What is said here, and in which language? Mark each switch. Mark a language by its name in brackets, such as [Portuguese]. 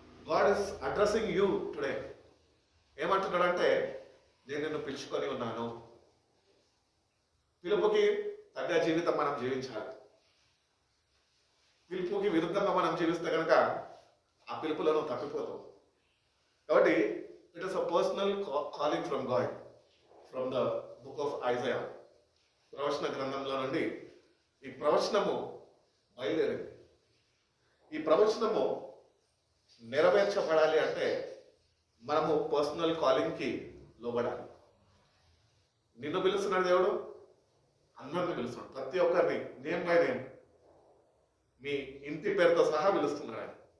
[English] God is addressing you today. [Telugu] ఏమంటున్నాడంటే, నేను నిన్ను పిలుచుకొని ఉన్నాను. పిలుపుకి తగ్గ జీవితం మనం జీవించాలి. పిలుపుకి విరుద్ధంగా మనం జీవిస్తే కనుక ఆ పిలుపులను తప్పిపోతాం. కాబట్టి [English] It is a personal calling from God, from the book of Isaiah. [Telugu] ప్రవచన గ్రంథంలో నుండి ఈ ప్రవచనము బయలుదేరింది. ఈ ప్రవచనము నెరవేర్చబడాలి అంటే మనము పర్సనల్ కాలింగ్కి లోబడాలి. నిన్ను పిలుస్తున్నాడు దేవుడు, అందరిని పిలుస్తున్నాడు, ప్రతి ఒక్కరిని [English] name by name, [Telugu] మీ ఇంటి పేరుతో సహా పిలుస్తున్నాడు ఆయన.